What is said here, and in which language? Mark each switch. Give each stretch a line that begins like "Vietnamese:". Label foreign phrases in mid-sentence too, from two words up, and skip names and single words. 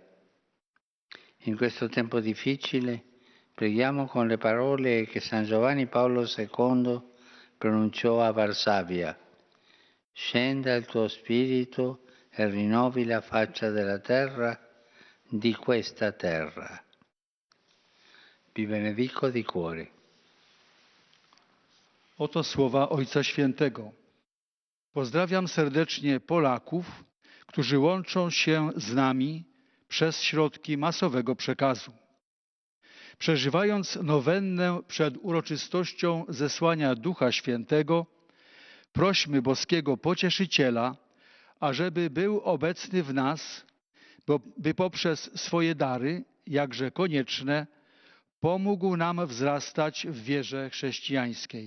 Italian: In questo tempo difficile preghiamo con le parole che San Giovanni Paolo II pronunciò a Varsavia. Scenda il tuo spirito e rinnovi la faccia della terra, di questa terra. Vi benedico di cuore.
Polish: Oto słowa Ojca Świętego. Pozdrawiam serdecznie Polaków, którzy łączą się z nami przez środki masowego przekazu. Przeżywając nowennę przed uroczystością zesłania Ducha Świętego, prośmy boskiego Pocieszyciela, ażeby był obecny w nas, by poprzez swoje dary, jakże konieczne, pomógł nam wzrastać w wierze chrześcijańskiej.